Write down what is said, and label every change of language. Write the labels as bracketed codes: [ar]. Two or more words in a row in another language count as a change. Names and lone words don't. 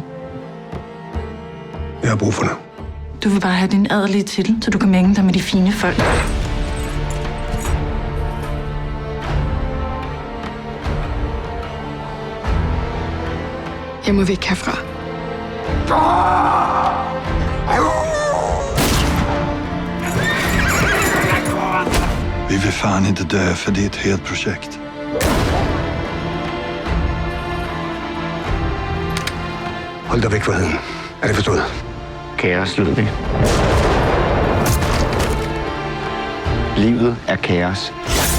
[da] Jeg har brug for det. Du vil bare have din adelige titel, så du kan mænge dig med de fine folk. Jeg må væk herfra. [sv] Vi vill fan inte dö för det är ett helt projekt. [da] Hold dig væk fra heden. Er det forstået? Kaos, Ludvig. Livet er kaos.